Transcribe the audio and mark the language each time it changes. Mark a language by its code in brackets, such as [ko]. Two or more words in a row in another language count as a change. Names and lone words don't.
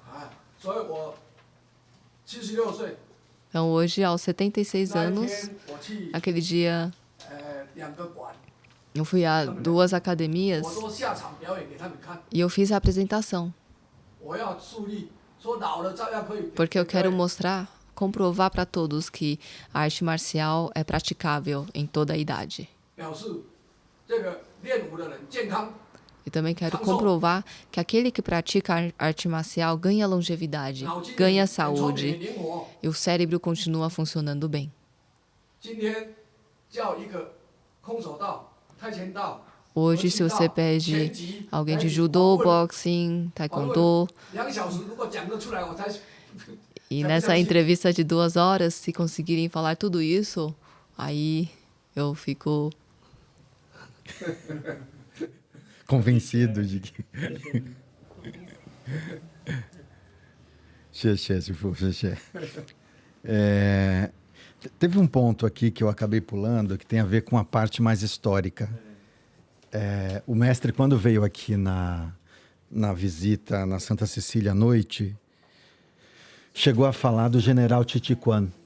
[pt] Então hoje, aos 76 anos, aquele dia eu fui a 2 academias e eu fiz a apresentação. [zh] 说老了照样可以。 [pt] Porque eu quero mostrar, comprovar para todos que a arte marcial é praticável em toda a idade. [zh] 表示这个练武的人健康。 [pt] E também quero comprovar que aquele que pratica a arte marcial ganha longevidade, ganha saúde e o cérebro continua funcionando bem. [zh] 今天叫一个空手道、跆拳道。 [pt] Hoje, se você pede alguém de judô, boxing, taekwondo, [zh] 2 小时如果讲得出来，我才。 [pt] e nessa entrevista de 2 horas, se conseguirem falar tudo isso, aí eu fico convencido de que. [zh] 谢谢师父，谢谢。 [pt] Teve um ponto aqui que eu acabei pulando que tem a ver com a parte mais histórica. O mestre, quando veio aqui na visita na Santa Cecília à noite, chegou a falar do general Titiquan.